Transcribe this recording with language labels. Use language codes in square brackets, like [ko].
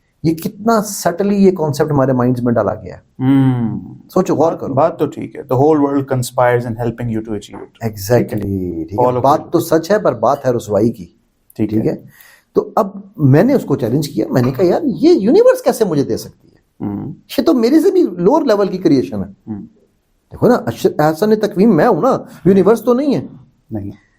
[ur] یہ کتنا سٹلی یہ کانسیپٹ ہمارے مائنڈز میں ڈالا گیا ہے. سوچو، غور کرو. بات تو ٹھیک ہے. [en] The whole world conspires in helping you to achieve it. Exactly. [ur] ٹھیک ہے، بات تو سچ ہے پر بات ہے رسوائی کی. ٹھیک ہے، تو اب میں نے اس کو چیلنج کیا. میں نے کہا یار یہ یونیورس کیسے مجھے دے سکتی ہے، یہ تو میرے سے بھی لوور لیول کی کریشن ہے. دیکھو نا، احسن تکوین میں ہوں نا، یونیورس تو نہیں ہے. نہیں.